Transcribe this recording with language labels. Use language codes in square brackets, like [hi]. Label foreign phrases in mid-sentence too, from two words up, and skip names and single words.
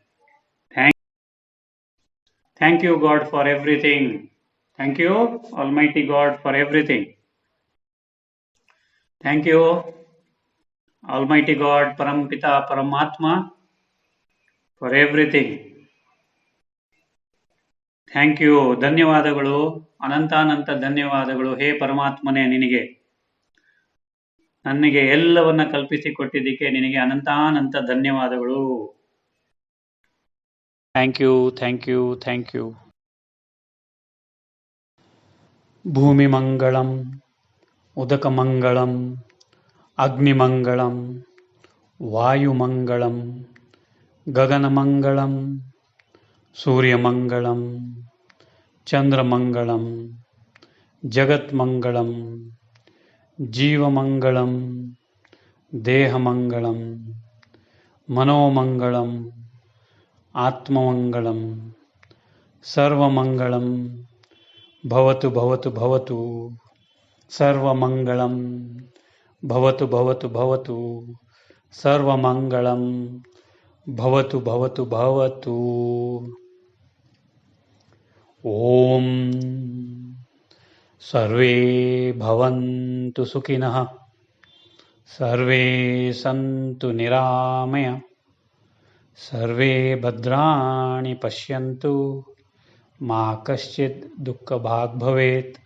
[en] Thank you, God, for everything. Thank you, Almighty God, for everything. Thank you, Almighty God, Parampita, Paramatma, for everything. thank you, [kn] ಧನ್ಯವಾದಗಳು, ಅನಂತಾನಂತ ಧನ್ಯವಾದಗಳು. ಹೇ ಪರಮಾತ್ಮನೇ, ನಿನಗೆ ನನಗೆ ಎಲ್ಲವನ್ನ ಕಲ್ಪಿಸಿಕೊಟ್ಟಿದ್ದಕ್ಕೆ ನಿನಗೆ ಅನಂತಾನಂತ ಧನ್ಯವಾದಗಳು. [en] thank you, thank you, thank you. [sa] ಭೂಮಿಮಂಗಳಂ, ಉದಕಮಂಗಳಂ, ಅಗ್ನಿಮಂಗಳಂ, ವಾಯುಮಂಗಳಂ, ಗಗನಮಂಗಳಂ, ಸೂರ್ಯಮಂಗಳಂ, ಚಂದ್ರಮಂಗಳಂ, ಜಗತ್ಮಂಗಳಂ, ಜೀವಮಂಗಳಂ, ದೇಹಮಂಗಳಂ, ಮನೋಮಂಗಳಂ, ಆತ್ಮಮಂಗಳಂ, ಸರ್ವಮಂಗಳಂ ಭವತು ಭವತು ಭವತು, ಸರ್ವಮಂಗಳಂ ಭವತು ಭವತು ಭವತು, ಸರ್ವಮಂಗಳಂ ಭವತು ಭವತು ಭವತು. ಓಂ ಸರ್ವೇ ಭವಂತು ಸುಖಿನಃ, ಸರ್ವೇ ಸಂತು ನಿರಾಮಯ, ಸರ್ವೇ ಭದ್ರಾಣಿ ಪಶ್ಯಂತು, ಮಾ ಕಶ್ಚಿತ್ ದುಃಖಭಾಗ್ ಭವೇತ್.